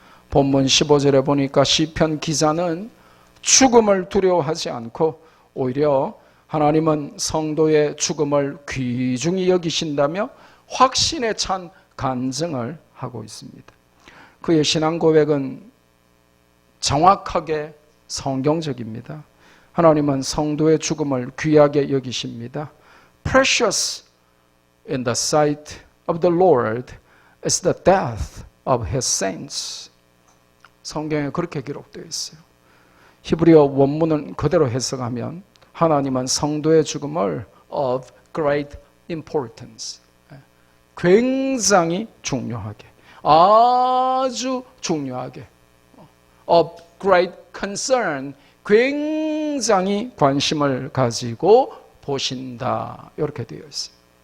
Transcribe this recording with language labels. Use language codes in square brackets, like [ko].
[ko] 본문 15절에 보니까 시편 기자는 죽음을 두려워하지 않고 오히려 하나님은 성도의 죽음을 귀중히 여기신다며 확신에 찬 간증을 하고 있습니다. 그의 신앙 고백은 정확하게 성경적입니다. 하나님은 성도의 죽음을 귀하게 여기십니다. [en] Precious in the sight of the Lord is the death of his saints. [ko] 성경에 그렇게 기록되어 있어요. 히브리어 원문은 그대로 해석하면 하나님은 성도의 죽음을 [en] of great importance, [ko] 굉장히 중요하게, 아주 중요하게, [en] of great concern, [ko] 굉장히 관심을 가지고 보신다, 이렇게 되어 있어요.